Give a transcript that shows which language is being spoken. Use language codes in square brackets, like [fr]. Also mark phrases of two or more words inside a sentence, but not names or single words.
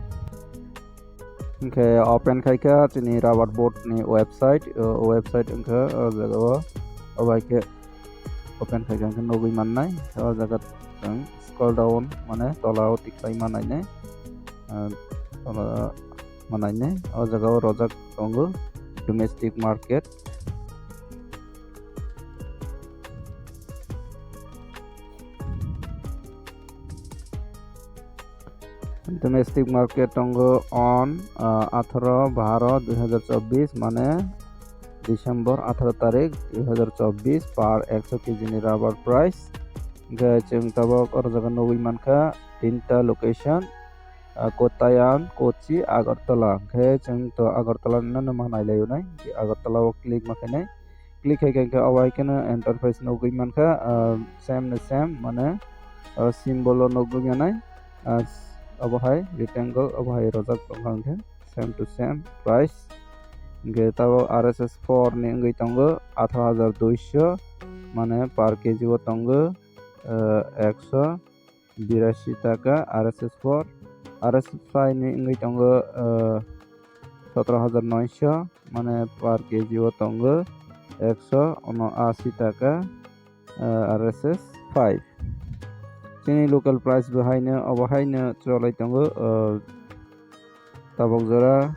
[trp] ke open khaika chini [en] rabar board [trp] ni website wngkha o jaga o obaike open khaika ke nogui mannai o jaga chung [en] scroll down [trp] mane tolao tiklai manainai tola manainai o jaga o rojak tongo [en] domestic market domestic market [trp] tongo on 18/12/2024 [bn] মানে ডিসেম্বর 18 তারিখ 2024 পার 100 কেজি [trp] ni rubber price chung tabok or jaga nogui mankha tinta location Kottayam Kochi Agartala khe chung to Agartala no manailai nai Agartala o click makanai click haikha awaikena enterprise nogui mankha same mane symbol o nogui manai obohai rectangle obohai rojak tongkha [en] same to same price [trp] tabo RSS 4 ni wngui tongo 18200 mane [en] per kg [trp] o tongo 182 টাকা RSS 4 RSS 5 ni wngui tongo 17900 mane [en] per kg [trp] o tongo 179 টাকা RSS 5 chini [en] local price [trp] bahaino obohaino cholai tongo tabok jora